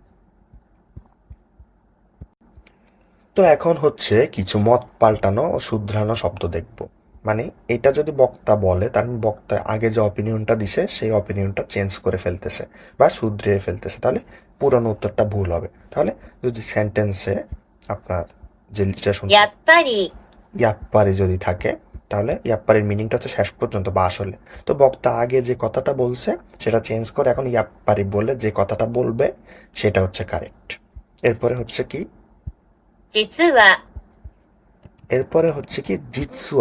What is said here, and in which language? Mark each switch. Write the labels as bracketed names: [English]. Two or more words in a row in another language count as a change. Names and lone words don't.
[Bangla] তো এখন হচ্ছে কিছু মত পাল্টানো ও শুধরানো শব্দ দেখব। মানে এটা যদি বক্তা বলে, তার মানে বক্তা আগে যে অপিনিয়নটা দিছে সেই অপিনিয়নটা চেঞ্জ করে ফেলতেছে বা শুধরিয়ে ফেলতেছে, তাহলে পুরনো উত্তরটা ভুল হবে। তাহলে যদি সেন্টেন্সে আপনার যেটা শুনতে [Japanese] やっぱり、 [Bangla] ইয়াপ্পারি যদি থাকে, তাহলে ইয়াপ্পারির মিনিংটা হচ্ছে শেষ পর্যন্ত বা আসলে। তো বক্তা আগে যে কথাটা বলছে সেটা চেঞ্জ করে এখন ইয়াপ্পারি বলে যে কথাটা বলবে সেটা হচ্ছে কারেক্ট। এরপরে হচ্ছে কি, [Japanese] 実は、 [Bangla] এরপরে হচ্ছে কি জিতসুয়া।